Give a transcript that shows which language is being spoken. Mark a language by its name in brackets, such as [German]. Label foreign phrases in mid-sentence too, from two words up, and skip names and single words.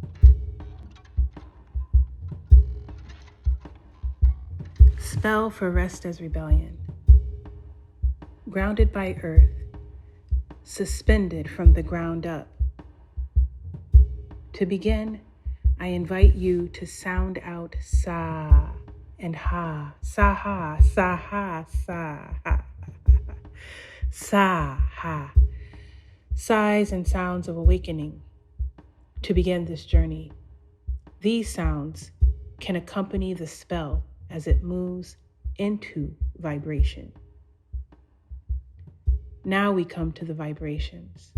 [English] Spell for rest as rebellion. Grounded by earth, suspended from the ground up. To begin, I invite you to sound out sa and ha, sa ha, sa ha, sa ha, sa ha. Sighs and sounds of awakening to begin this journey. These sounds can accompany the spell as it moves into vibration. Now we come to the vibrations.